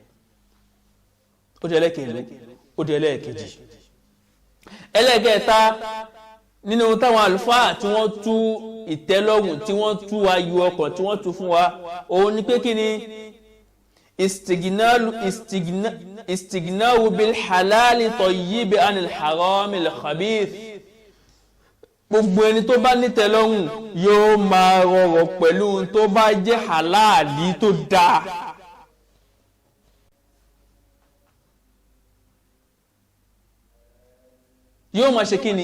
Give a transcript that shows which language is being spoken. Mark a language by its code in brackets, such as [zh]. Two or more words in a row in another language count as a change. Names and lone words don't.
[yo] ó di ẹlẹ́kẹ̀ẹ́lẹ́, ó di ẹlẹ́ẹ̀kejì. ẹlẹ́ẹ̀kẹta nínú táwọn àlùfáà tí wọ́n tú ìtẹ́lọ́rùn, tí wọ́n tú ayọ̀ ọkàn, tí wọ́n tú fún wa, òun ni pé kí ni [ar] استغناؤه بالحلال الطيب عن الحرام الخبيث. [yo] gbogbo ẹni tó bá nítẹ́lọ́rùn yóò máa rọrọ̀ pẹ̀lú ohun tó bá jẹ́ halali tó dáa. yóò máa ṣe kíni?